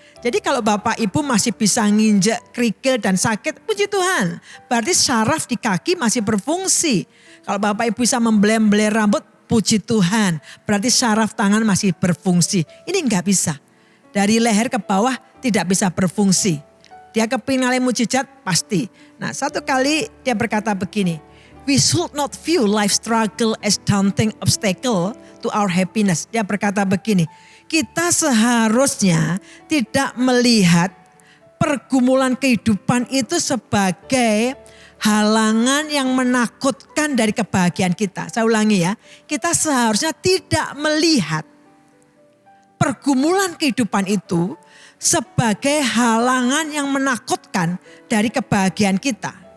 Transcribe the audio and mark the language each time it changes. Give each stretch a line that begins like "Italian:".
Indonesian: Jadi kalau Bapak Ibu masih bisa nginjek kerikil dan sakit, puji Tuhan. Berarti syaraf di kaki masih berfungsi. Kalau Bapak Ibu bisa membelai rambut, puji Tuhan. Berarti syaraf tangan masih berfungsi. Ini enggak bisa. Dari leher ke bawah tidak bisa berfungsi. Dia kepingin ngalamin mujizat pasti. Nah satu kali dia berkata begini.
English: We should not view life struggle as daunting obstacle to our happiness.
Indonesian: Dia berkata begini. Kita seharusnya tidak melihat pergumulan kehidupan itu sebagai halangan yang menakutkan dari kebahagiaan kita. Saya ulangi ya, kita seharusnya tidak melihat pergumulan kehidupan itu sebagai halangan yang menakutkan dari kebahagiaan kita.